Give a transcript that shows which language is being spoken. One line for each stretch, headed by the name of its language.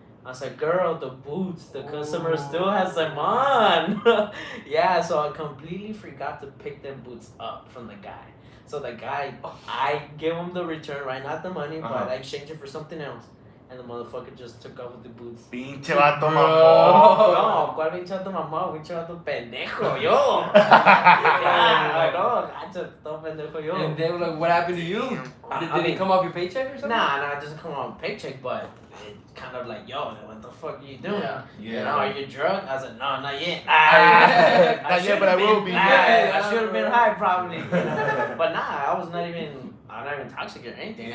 English: I was like, girl, the boots, the customer still has them on. Yeah, so I completely forgot to pick them boots up from the guy. So the guy, I gave him the return, right? Not the money, but I exchanged it for something else. And the motherfucker just took off with the boots.
Spanish: Pinche vato mamón. No, ¿cuál pinche vato mamón? Pinche vato pendejo, yo. Yeah, no, gacho, todo pendejo yo.
English: And then like, what happened to you? Did it come off your paycheck or something? Nah, it doesn't come on paycheck, but it kind of like, yo, what the fuck are you doing? Yeah. You know, are you drunk? I said, no, not yet. Not yet, but I will be. I should have been high probably. You know? But nah, I'm not even intoxicated or anything.